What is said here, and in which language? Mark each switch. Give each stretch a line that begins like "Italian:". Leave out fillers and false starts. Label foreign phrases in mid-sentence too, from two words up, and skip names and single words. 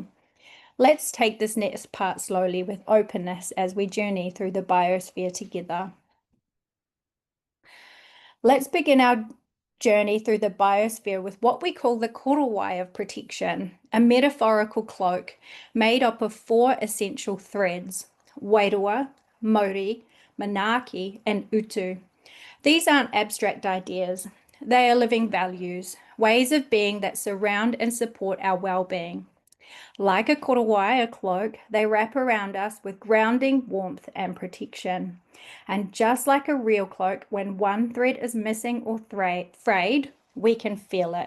English: Let's take this next part slowly with openness as we journey through the biosphere together. Let's begin our journey through the biosphere with what we call the korowai of protection, a metaphorical cloak made up of 4 essential threads:
Māori: wairua, mauri, manaaki, and utu.
English: These aren't abstract ideas. They are living values, ways of being that surround and support our well-being. Like a korowai, a cloak, they wrap around us with grounding, warmth, and protection. And just like a real cloak, when one thread is missing or frayed, we can feel it.